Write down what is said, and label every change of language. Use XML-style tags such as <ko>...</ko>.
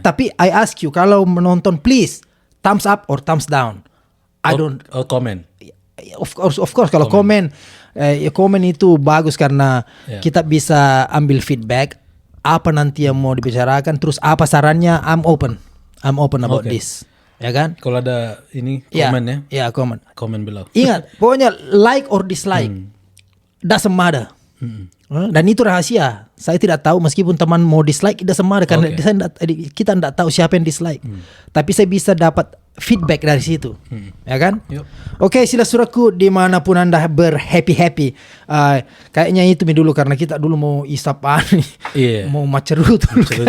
<id>Tapi</id> <en>I ask you,</en> <id>kalau menonton</id> <en>please thumbs up or thumbs down. Comment. Of course</en> <id>kalau komen itu bagus karena kita bisa ambil feedback apa nanti yang mau dibicarakan, terus apa sarannya.</id> <en>I'm open about this,</en> <id>ya kan? Kalau ada ini komen komen below. Ingat, pokoknya</id> <en>like or dislike doesn't matter.</en> <id>Dan itu rahasia. Saya tidak tahu, meskipun teman mau dislike</id> <en>doesn't matter</en> <id>karena kita tidak tahu siapa yang dislike. Tapi saya bisa dapat feedback dari situ, ya kan? Oke, Silas Suraku dimanapun Anda berhappy. Kayaknya itu dulu karena kita dulu mau isapan, mau macerut dulu.</id>